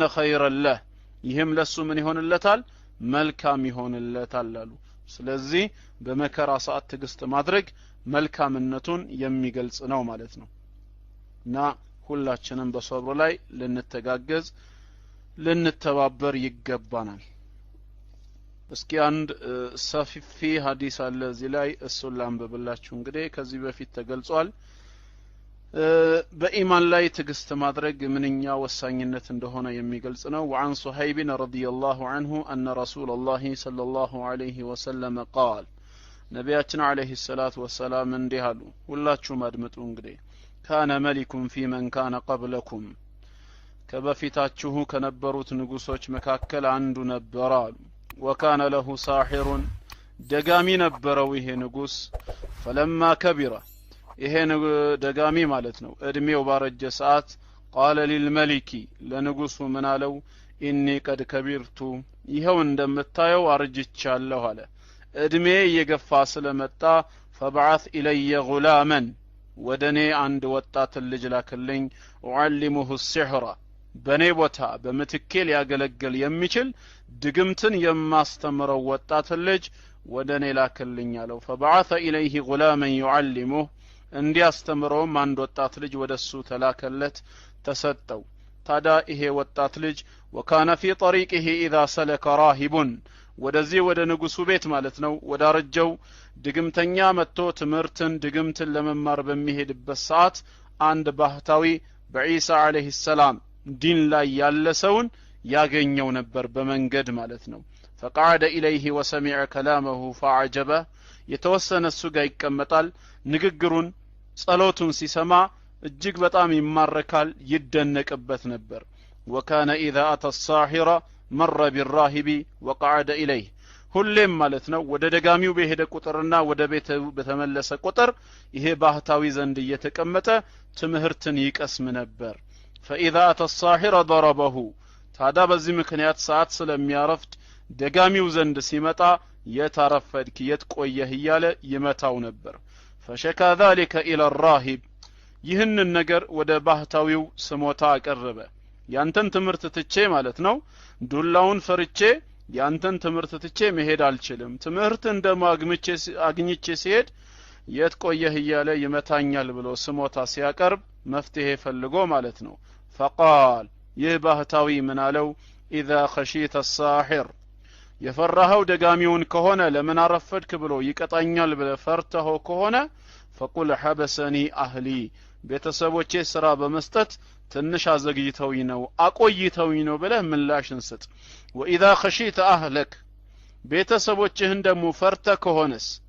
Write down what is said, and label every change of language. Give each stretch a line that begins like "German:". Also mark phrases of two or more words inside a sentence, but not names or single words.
Arabic: خيرا له
Amharic: ይህም ለሱ ምን ይሆንለታል መልካም ይሆንለታል አሉ ስለዚህ በመከራ ሰዓት ትግስት ማድረግ መልካምነቱን የሚገልጽ ነው ማለት ነው እና ሁላችንም በሶብር ላይ ልንተጋገዝ ልንተባበር ይገባናል እስኪ አንድ ሰፊፊ ሐዲስ አለ እዚህ ላይ እሱን ላንብብላችሁ እንግዲህ ከዚህ በፊት ተገልጿል በኢማን ላይ ትግስት ማድረግ ምንኛ ወሳኝነት እንደሆነ የሚገልጽ ነው
Arabic: وعن صهيب رضي الله عنه أن رسول الله صلى الله عليه وسلم قال ነቢያችን عليه الصلاة والسلام
Amharic: እንዲህ አሉ ሁላችሁም አድምጡ እንግዲህ
Arabic: كان ملك في من كان قبلكم
Amharic: ከበፊታችሁ ከነበሩት ንጉሶች መካከል አንዱ ነበር አሉ
Arabic: وكان له ساحر
Amharic: ደጋሚ ነበረው ይሄ ንጉስ فلما كبر ይሄ ደጋሚ ማለት ነው እድሜው ባረጀ ሰዓት
Arabic: قال للملك
Amharic: ለንጉሱ ምን አለው
Arabic: إني قد كبرت
Amharic: ይሄው እንደምታየው አርጅቻለሁ አለ እድሜ እየገፋ ስለመጣ
Arabic: فبعث إلي غلاما
Amharic: ወደኔ አንድ ወጣት ልጅ ላክልኝ
Arabic: وعلمه السحر
Amharic: በኔ ቦታ በመትኬ ሊያገለግል የሚችል ድግምትን የማስተምረው ወጣት ልጅ ወደኔ ላክልኝ አለው
Arabic: فبعث إليه غلاما يعلمه
Amharic: እንዲያስተምረውም አንድ ወጣት ልጅ ወደሱ ተላከለት ተሰጠው ታዳ ይሄ ወጣት ልጅ
Arabic: وكان في طريقه إذا سلك راهب
Amharic: ወደዚህ ወደ ንጉሱ ቤት ማለት ነው ወዳረጀው ድግምተኛ መጥቶ ትምርትን ድግምትን ለመማር በሚሄድበት ሰዓት አንድ ባህታዊ በኢሳ
Arabic: عليه السلام
Amharic: ዲን ላይ ያለ ሰውን ያገኘው ነበር በመንገድ ማለት ነው
Arabic: فقعد إليه وسمع كلامه فعجبه
Amharic: የተወሰነ እሱ ጋር ይቀመጣል ንግግሩን ጸሎቱን ሲሰማ እጅግ በጣም ይማረካል ይደነቅበት ነበር
Arabic: وكان إذا أتى الساحر مر بالراهب وقعد إليه
Amharic: ሁሌም ማለት ነው ወደ ደጋሚው በሄደ ቁጥርና ወደ ቤቱ በተመለሰ ቁጥር ይሄ ባህታዊ ዘንድ እየተቀመጠ ትምህርትን ይቀስም ነበር
Arabic: فإذا أتى الساحر ضربه
Amharic: ታዳ በዚህ ምክንያት ሰዓት ስለሚያረፍድ ደጋሚው ዘንድ ሲመጣ የታረፈድክ የትቆየህ እያለ ይመታው ነበር
Arabic: فشكى ذلك إلى الراهب
Amharic: ይህንን ነገር ወደ ባህታዊው ስሞታ አቀረበ ያንተን ትምህርት ትቼ ማለት ነው ዱላውን ፈርቼ ያንተን ትምህርት ትቼ መሄድ አልችልም ትምህርት አግኝቼ ሲሄድ የትቆየህ እያለ ይመታኛል ብሎ ስሞታ ሲያቀርብ መፍትሄ ፈልጎ ማለት ነው فقال ይህ ባህታዊ ምን አለው
Arabic: إذا خشيت الساحر
Amharic: የፈራኸው ደጋሚውን ከሆነ ለምን አረፈድክ ብሎ ይቀጣኛል ብለ ፈርተኸው ከሆነ
Arabic: فقل حبسني أهلي
Amharic: ቤተሰቦቼ ስራ በመስጠት ትንሽ አዘግይተውኝ ነው አቆይተውኝ ነው ብለ ምላሽን ስጥ
Arabic: وإذا خشيت أهلك
Amharic: ቤተሰቦችህን ደሞ ፈርተ ከሆነስ